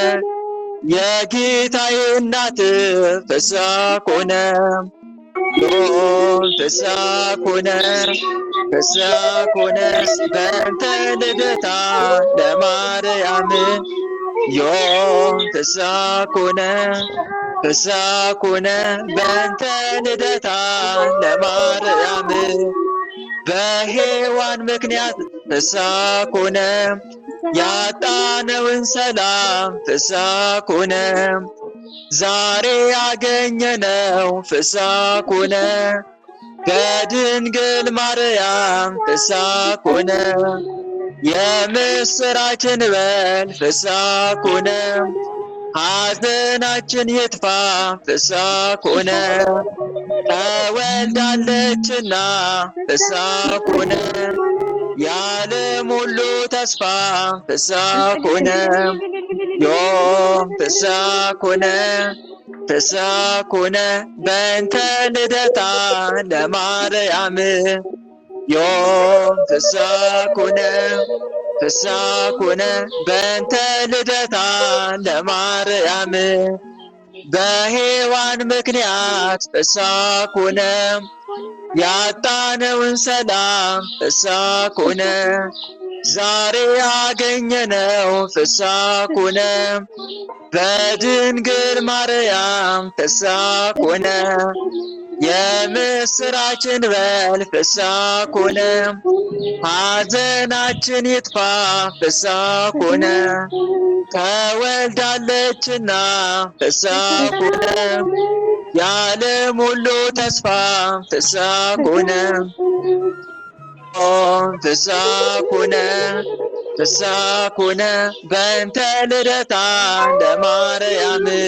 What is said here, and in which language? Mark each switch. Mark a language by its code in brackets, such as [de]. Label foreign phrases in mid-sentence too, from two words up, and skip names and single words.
[am] የጌታዬ እናት [gez] ፍስሐ ኮነ ዮም ፍስሐ ኮነ በእንተ ልደታ ለማርያም ዮም ፍስሐ ኮነ በእንተ ልደታ ለማርያም [am] በሔዋን ምክንያት [gez] ፍስሐ ኮነ [am] ያጣነውን ሰላም [gez] ፍስሐ ኮነ [am] ዛሬ ያገኘነው [gez] ፍስሐ ኮነ [am] ከድንግል ማርያም [gez] ፍስሐ ኮነ [am] የምስራችን በል [gez] ፍስሐ ኮነ [am] ሐዘናችን ይጥፋ [gez] ፍስሐ ኮነ [am] ተወልዳለችና [gez] ፍስሐ ኮነ [am] የዓለም ሁሉ ተስፋ [gez] ፍስሐ ኮነ ዮም ፍስሐ ኮነ ፍስሐ ኮነ በእንተ ልደታ ለማርያም ዮም ፍስሐ ኮነ ፍስሐ ኮነ በእንተ ልደታ ለማርያም [am] በሔዋን ምክንያት [gez] ፍስሐ ኮነ [am] ያጣነውን ሰላም [gez] ፍስሐ ኮነ [am] ዛሬ ያገኘነው [gez] ፍስሐ ኮነ [am] በድንግል ማርያም [gez] ፍስሐ ኮነ [am] የምስራችን በል [gez] ፍስሐ ኮነ [am] ሐዘናችን ይጥፋ [gez] ፍስሐ ኮነ [am] ተወልዳለችና [gez] ፍስሐ ኮነ [am] የዓለም ሁሉ ተስፋ [gez] ፍስሐ ኮነ ፍስሐ ኮነ ፍስሐ ኮነ በእንተ ልደታ ለማርያም